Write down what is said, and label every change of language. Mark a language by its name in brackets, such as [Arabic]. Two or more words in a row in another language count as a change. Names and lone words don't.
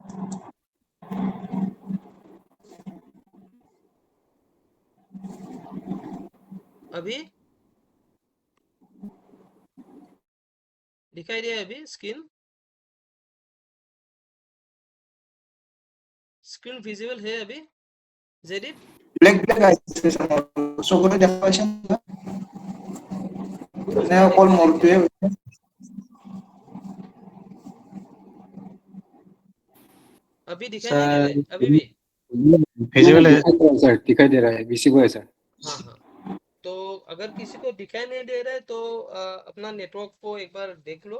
[Hindi] अभी दिखाई दिया है? अभी [English] screen screen visible [Hindi] है अभी जेडिट? [Assamese] ব্লেক ব্লেক আহিছে চকুৰে দেখা পাইছে নে [Hindi] एक [Assamese] অকল [Hindi] मिनट, एक [Assamese] মোৰটোৱে [Hindi] मिनट। अभी दिखाई नहीं दे रहा सर है अभी भी? विजुअल है सर, दिखाई दे रहा है, विजिबल है सर। हाँ हाँ, तो अगर किसी को दिखाई नहीं दे रहा है तो अपना नेटवर्क को एक बार देख लो।